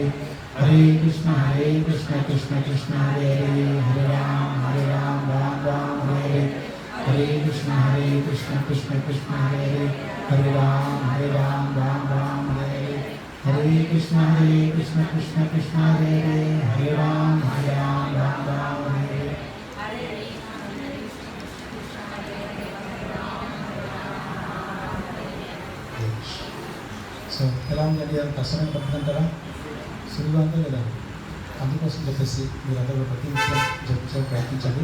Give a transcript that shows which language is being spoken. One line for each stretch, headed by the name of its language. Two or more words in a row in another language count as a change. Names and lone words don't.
Sanskrit: हरे कृष्ण कृष्ण कृष्ण हरे हरे हरे राम हरे हरे. हरे कृष्ण कृष्ण कृष्ण हरे हरे हरे राम हरे हरे. हरे कृष्ण कृष्ण कृष्ण हरे हरे हरे राम हरे हरे.
Telugu: సో ఎలా ఉందండి? అది కష్టమైన పద్ధతి అంటారా? సులువుగా ఉందా లేదా? అందుకోసం చెప్పేసి మీరందరూ ప్రతి నిమిషం జపించే ప్రయత్నించండి.